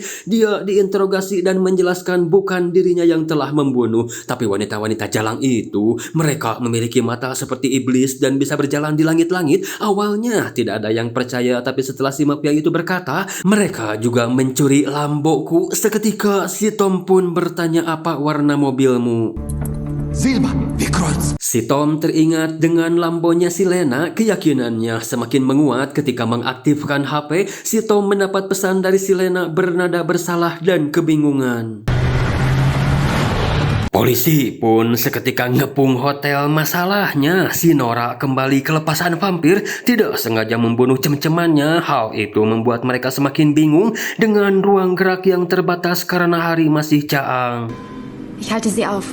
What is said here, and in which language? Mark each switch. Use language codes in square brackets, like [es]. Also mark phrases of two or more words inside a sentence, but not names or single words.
[id] Dia diinterogasi dan menjelaskan bukan dirinya yang telah membunuh, tapi wanita jalang itu. Mereka memiliki mata seperti iblis dan bisa berjalan di langit-langit. Awalnya tidak ada yang percaya, tapi setelah si mafia itu berkata, mereka juga mencuri Lamboku. Seketika si Tom pun bertanya, apa warna mobilmu? [de] Silber, wie Kreuz. [id] Si Tom teringat dengan Lambonya si Lena. Keyakinannya semakin menguat ketika mengaktifkan HP. Si Tom mendapat pesan dari si Lena bernada bersalah dan kebingungan. Polisi pun seketika ngepung hotel. Masalahnya si Nora kembali kelepasan vampir, tidak sengaja membunuh cem-cemannya. Hal itu membuat mereka semakin bingung dengan ruang gerak yang terbatas karena hari masih caang. [de] Ich halte sie auf.